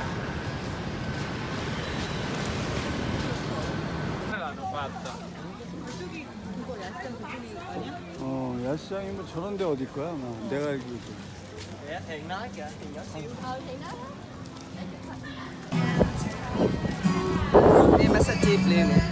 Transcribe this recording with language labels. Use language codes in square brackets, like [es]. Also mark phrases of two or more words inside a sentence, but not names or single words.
[ko] 야시장이면 저런 데 어딜 거야? 아마. 내가 알기로. [vi] Thiện nói kìa, Thiện nhỏ xíu. Đi massage chip liền.